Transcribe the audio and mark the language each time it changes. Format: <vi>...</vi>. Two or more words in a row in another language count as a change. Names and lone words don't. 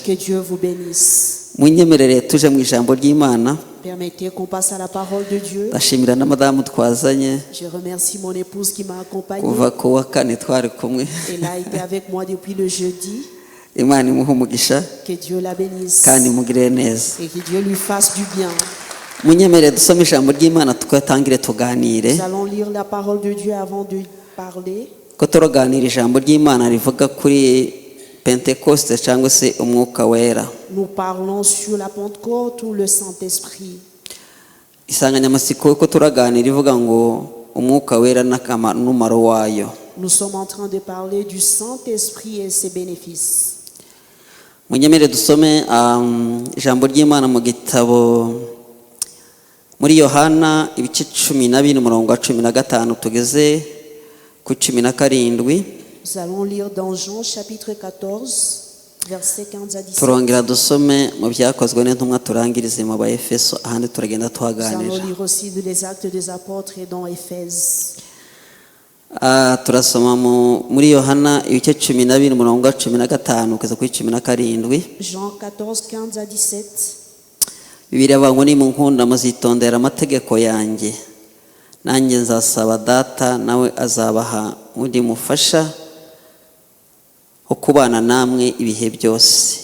<fr>Que Dieu vous bénisse.</fr> <rw>munyemerere tuje mu ijambo ry'imana.</rw> <fr>Permettez qu'on passe à la parole de Dieu.</fr> <rw>ndashimira na madamu twazanye</rw> <fr>Je remercie mon épouse qui m'a accompagnée.</fr> <rw>kuva ku wa kane twari kumwe.</rw> <fr>Elle a été avec moi depuis le jeudi.</fr> <rw>imana imuha umugisha</rw> <fr>Que Dieu la bénisse</fr> <rw>kandi imugirire neza.</rw> <fr>et que Dieu lui fasse du bien.</fr> <rw>munyemerere dusome ijambo ry'imana tukatangire tuganire.</rw> <fr>Nous allons lire la parole de Dieu avant de parler.</fr> <rw>ko turaganira ijambo ry'imana rivuga kuri pentekoste cyangwa se umwuka wera.</rw> <fr>Nous parlons sur la Pentecôte ou le Saint-Esprit.</fr> <rw>insanganyamatsiko ko turaganira ivuga ngo umwuka wera n'umumaro wayo.</rw> <fr>Nous sommes en train de parler du Saint-Esprit et ses bénéfices.</fr> <rw>munyemerere dusome ijambo ry'imana mu gitabo muri Yohana ibice 12 umurongo wa 15 tugeze ku 17.</rw> <fr>Nous allons lire dans Jean chapitre 14, versets 15 à 17.</fr> <rw>turongera dusome mu byakozwe n'intumwa turangirize mu Efeso, ahandi turagenda</rw> <fr>Nous</fr> <rw>tuhaganira.</rw> <fr>allons lire aussi les actes des apôtres et dans Éphèse.</fr> <rw>turasoma muri Yohana ibice 12 umurongo wa 15 kugeza kuri 17.</rw> <fr>Jean 14, 15 à 17.</fr> <rw>Bibiliya avuga ngo nimunkunda muzitondera amategeko yanjye, nanjye nzasaba data nawe azabaha undi mufasha wo kubana namwe ibihe byose.</rw>